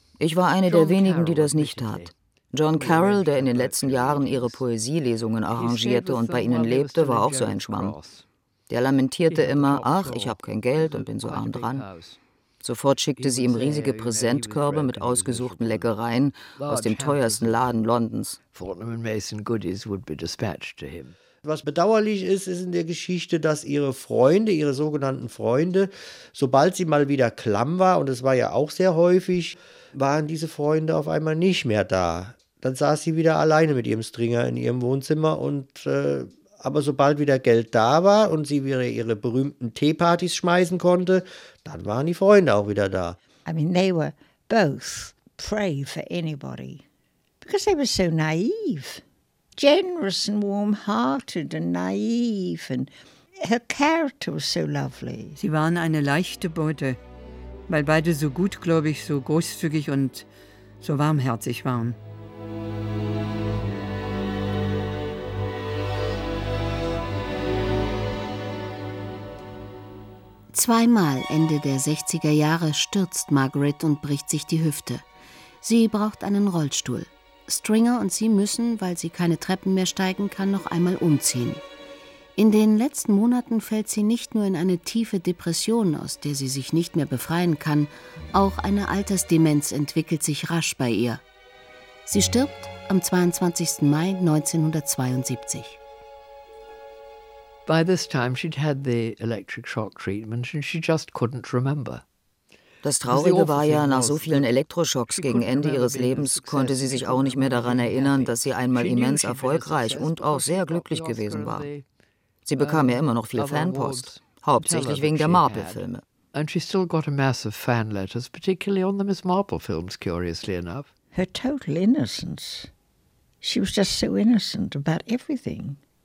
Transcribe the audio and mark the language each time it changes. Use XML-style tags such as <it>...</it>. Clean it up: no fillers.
<de>Ich war eine der wenigen, die das nicht tat. John Carroll, der in den letzten Jahren ihre Poesielesungen arrangierte und bei ihnen lebte, war auch so ein Schwamm. Der lamentierte immer, ach, ich habe kein Geld und bin so arm dran. Sofort schickte sie ihm riesige Präsentkörbe mit ausgesuchten Leckereien aus dem teuersten Laden Londons.</de> <en>Fortnum & Mason goodies would be dispatched to him.</en> <de>Was bedauerlich ist, ist in der Geschichte, dass ihre Freunde, ihre sogenannten Freunde, sobald sie mal wieder klamm war, und es war ja auch sehr häufig, waren diese Freunde auf einmal nicht mehr da. Dann saß sie wieder alleine mit ihrem Stringer in ihrem Wohnzimmer und aber sobald wieder Geld da war und sie wieder ihre berühmten Teepartys schmeißen konnte, dann waren die Freunde auch wieder da.</de> <en>I mean, they were both prey for anybody. Because they were so naive. Generous and warm-hearted and naive. And her character was so lovely.</en> <de>Sie waren eine leichte Beute, weil beide so gutgläubig, so großzügig und so warmherzig waren. Zweimal Ende der 60er Jahre stürzt Margaret und bricht sich die Hüfte. Sie braucht einen Rollstuhl. Stringer und sie müssen, weil sie keine Treppen mehr steigen kann, noch einmal umziehen. In den letzten Monaten fällt sie nicht nur in eine tiefe Depression, aus der sie sich nicht mehr befreien kann, auch eine Altersdemenz entwickelt sich rasch bei ihr. Sie stirbt am 22. Mai 1972.</de> <en>By this time she'd had the electric shock treatment and she just couldn't remember.</en> <de>Das Traurige war ja, nach so vielen Elektroschocks gegen Ende ihres Lebens konnte sie sich auch nicht mehr daran erinnern, dass sie einmal immens erfolgreich und auch sehr glücklich gewesen war. Sie bekam ja immer noch viel Fanpost, hauptsächlich wegen der Marple-Filme.</de> <en>And she still got a mass of fan letters, particularly on the Miss Marple films, curiously enough. Her total innocence. She was just so innocent about everything.</en>